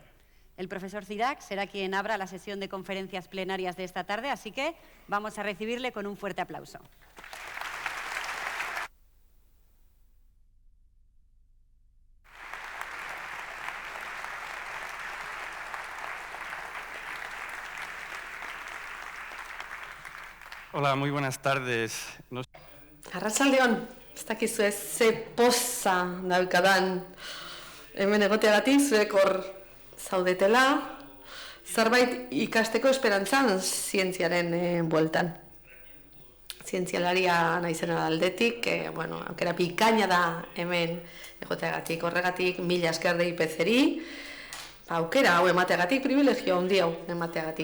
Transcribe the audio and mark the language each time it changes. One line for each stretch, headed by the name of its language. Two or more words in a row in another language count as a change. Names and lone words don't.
Spanish: El profesor Cirac será quien abra la sesión de conferencias plenarias de esta tarde, así que vamos a recibirle con un fuerte aplauso. Hola, muy buenas tardes.
Basque: Arratsaldeon, ez dakizu ez ze poza daukadan hemen egoteagatik, zuek hor zaudetela, zerbait ikasteko esperantzan zientziaren bueltan. Zientzialaria naizena aldetik, aukera bikaina da hemen egoteagatik, horregatik mila esker DIPC-ri, aukera hau emateagatik, privilegio handi hau emateagatik.